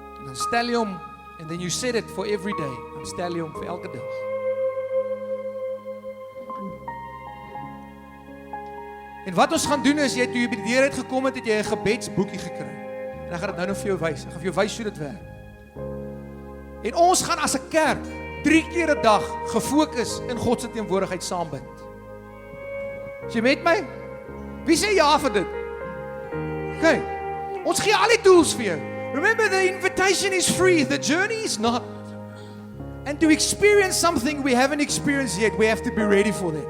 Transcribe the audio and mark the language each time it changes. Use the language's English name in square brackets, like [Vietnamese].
[Afrikaans] Dan stel jy hom, [English] and then you set it for every day. [Afrikaans] Dan stel jy hom vir elke dag. En wat ons gaan doen is, jy toe jy by die deur uitgekom het, het jy 'n gebedsboekie gekry. En ek gaan dit nou nog vir jou wys. Ek gaan vir jou wys hoe dit werk. En ons gaan as 'n kerk 3 keer 'n dag gefokus in God se teenwoordigheid saambind. Is jy met my? Wie sê ja vir dit? Okay. Ons gee al die tools vir jou. [English] Remember, the invitation is free, the journey is not. And to experience something we haven't experienced yet, we have to be ready for that.